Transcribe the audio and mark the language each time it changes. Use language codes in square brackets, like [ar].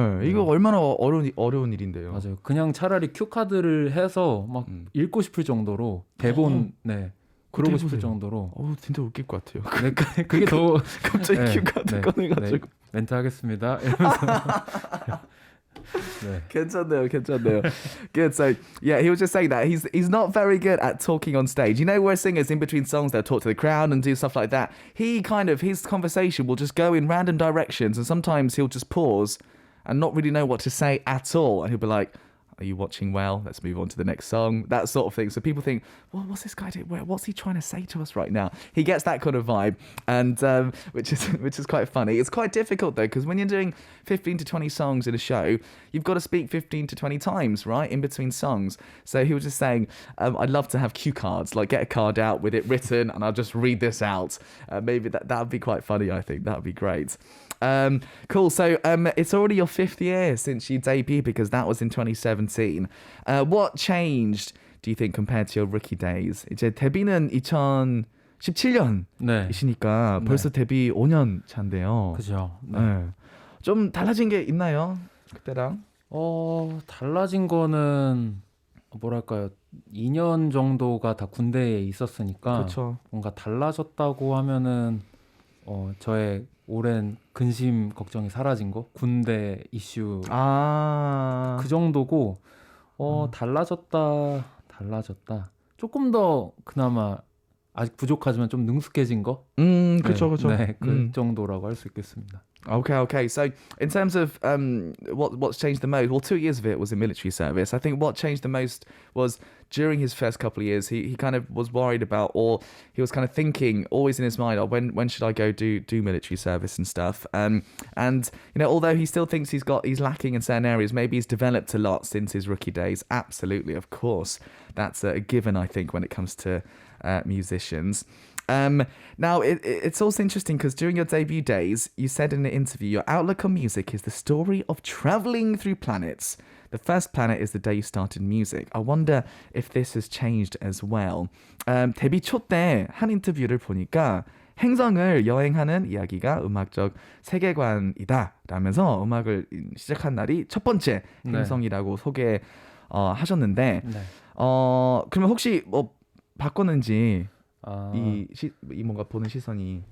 [ko] 이거 얼마나 어려운 일인데요. 맞아요. 그냥 차라리 큐카드를 해서 막 읽고 싶을 정도로 대본 그러고 싶을 정도로. 진짜 웃길 것 같아요. 그게 더 갑자기 큐카드 꺼내가지고 멘트 하겠습니다 이러면서 네. 괜찮네요. Good. [en] So yeah, he was just saying that he's not very good at talking on stage. You know, where singers in between songs they'll talk to the crowd and do stuff like that. His conversation will just go in random directions, and sometimes he'll just pause and not really know what to say at all, and he'll be like, are you watching well? Let's move on to the next song. That sort of thing. So people think, well, what's this guy doing? What's he trying to say to us right now? He gets that kind of vibe, and which is quite funny. It's quite difficult though, because when you're doing 15 to 20 songs in a show, you've got to speak 15 to 20 times, right, in between songs. So he was just saying, I'd love to have cue cards, like get a card out with it written, and I'll just read this out. Maybe that would be quite funny. I think that would be great. Cool. So it's already your 5th year since you debuted, because that was in 2017. What changed, do you think, compared to your rookie days? [ko] 이제 데뷔는 2017년이시니까 네. 벌써 데뷔 5년 차인데요. 그죠. 네. 네. 좀 달라진 게 있나요? 그때랑? 달라진 거는 뭐랄까요? 2년 정도가 다 군대에 있었으니까 그렇죠. 뭔가 달라졌다고 하면은 저의 오랜 근심 걱정이 사라진 거, 군대 이슈 그 정도고 달라졌다. 조금 더 그나마 아직 부족하지만 좀 능숙해진 거. 그렇죠. 네, 그 정도라고 할 수 있겠습니다. [en] Okay. So in terms of what's changed the most, well, 2 years of it was in military service. I think what changed the most was during his first couple of years, he kind of was worried about, or he was kind of thinking always in his mind, when should I go do military service and stuff. And you know, although he still thinks he's lacking in certain areas, maybe he's developed a lot since his rookie days. Absolutely, of course, that's a given, I think, when it comes to musicians. Now, it's also interesting because during your debut days, you said in an interview, your outlook on music is the story of traveling through planets. The first planet is the day you started music. I wonder if this has changed as well. [ko] 데뷔 초 때 한 인터뷰를 보니까 행성을 여행하는 이야기가 음악적 세계관이다 라면서 음악을 시작한 날이 첫 번째 행성이라고 소개하셨는데 네. 그러면 혹시 뭐 바꿨는지 이 뭔가 보는 시선이